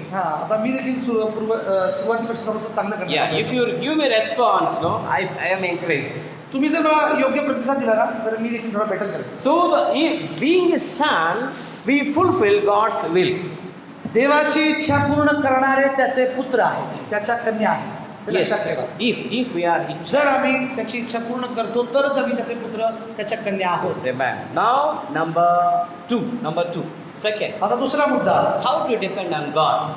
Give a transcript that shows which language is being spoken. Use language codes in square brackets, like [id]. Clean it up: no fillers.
[mr] हा, आता मी देखील सुरुवातीपेक्षा थोडंसं चांगलं करणार. [en] Yeah. If you give me response, no, I am encouraged. [mr] तुम्ही जर मला योग्य प्रतिसाद दिला ना, तर मी देखील थोडा बेटर करेन. [en] So being a son, we fulfill God's will. [mr] देवाची इच्छा पूर्ण करणारे त्याचे पुत्र आहेत, त्याच्या कन्या आहेत. हे [en] Yes. [mr] लक्षात ठेवा. [en] If we are. [mr] जर आम्ही त्याची इच्छा पूर्ण करतो तरच आम्ही त्याचे पुत्र, त्याच्या कन्या आहोत. [en] Amen. Now number two. Second. [mr] आता दुसरा मुद्दा, [en] How to depend on God?